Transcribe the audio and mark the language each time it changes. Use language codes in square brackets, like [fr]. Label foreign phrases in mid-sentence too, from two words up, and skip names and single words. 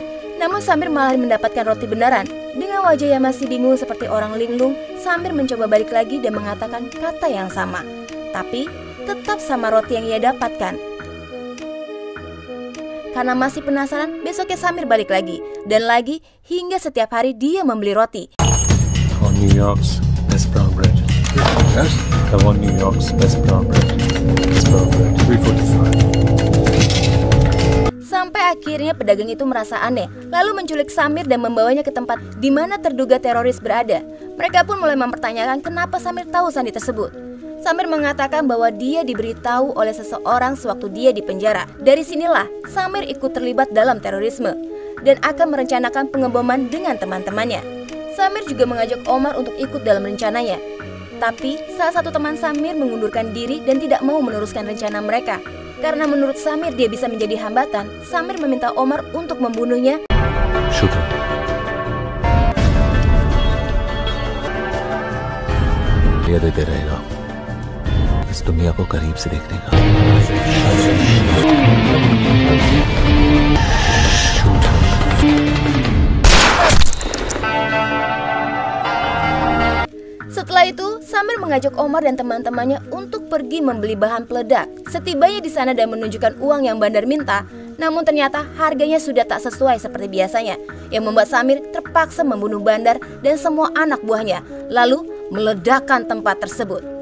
[id] Namun Samir malah mendapatkan roti beneran. Dengan wajah yang masih bingung seperti orang linglung, Samir mencoba balik lagi dan mengatakan kata yang sama. Tapi tetap sama roti yang ia dapatkan. Karena masih penasaran, besoknya Samir balik lagi. Dan lagi, hingga setiap hari dia membeli roti. [en] on New York's best brown bread. Yes. I want New York's best brown bread. Best brown bread. 345. [id] Sampai akhirnya pedagang itu merasa aneh, lalu menculik Samir dan membawanya ke tempat di mana terduga teroris berada. Mereka pun mulai mempertanyakan kenapa Samir tahu sandi tersebut. Samir mengatakan bahwa dia diberitahu oleh seseorang sewaktu dia di penjara. Dari sinilah Samir ikut terlibat dalam terorisme dan akan merencanakan pengeboman dengan teman-temannya. Samir juga mengajak Omar untuk ikut dalam rencananya. Tapi salah satu teman Samir mengundurkan diri dan tidak mau meneruskan rencana mereka. Karena menurut Samir dia bisa menjadi hambatan, Samir meminta Omar untuk membunuhnya. [en] Shoot him. [hi] ये देते रहेगा इस दुनिया को करीब से देखने का. [id] Setelah itu, Samir mengajak Omar dan teman-temannya untuk pergi membeli bahan peledak. Setibanya di sana dan menunjukkan uang yang Bandar minta, namun ternyata harganya sudah tak sesuai seperti biasanya, yang membuat Samir terpaksa membunuh Bandar dan semua anak buahnya, lalu meledakkan tempat tersebut.